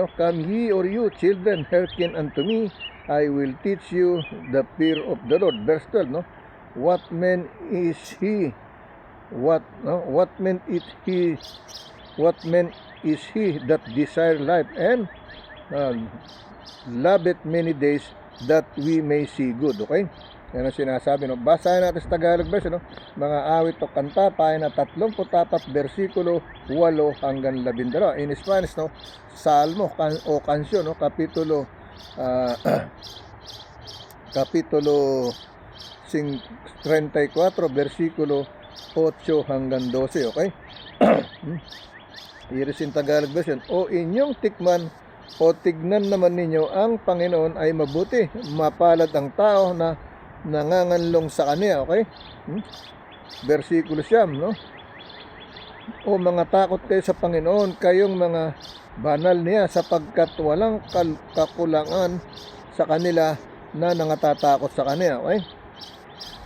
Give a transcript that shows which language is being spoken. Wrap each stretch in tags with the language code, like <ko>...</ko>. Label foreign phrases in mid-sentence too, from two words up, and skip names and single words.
<en>Come ye or you children, hearken unto me, I will teach you the fear of the Lord. Verse 12, no? What man is he that desire life and loveth many days, that we may see good.</en> <tl>Okay? Yan ang sinasabi, no? Basahin natin sa Tagalog verse, no? Mga awit o kanta, pahina 34, versikulo 8 hanggang 12.</tl> <en>In Spanish,</en> <tl>no? Salmo o kansyon, no? Kapitulo 34, versikulo 8 hanggang 12, okay?</tl> <en>Here is in Tagalog version.</en> <tl>O inyong tikman o tignan naman ninyo, ang Panginoon ay mabuti, mapalad ang tao na nanganganlong sa kanya, okay? Versikulo 9, no? O mga takot kayo sa Panginoon, kayong mga banal niya, sapagkat walang kakulangan sa kanila na nangatatakot sa kanya, okay?</tl>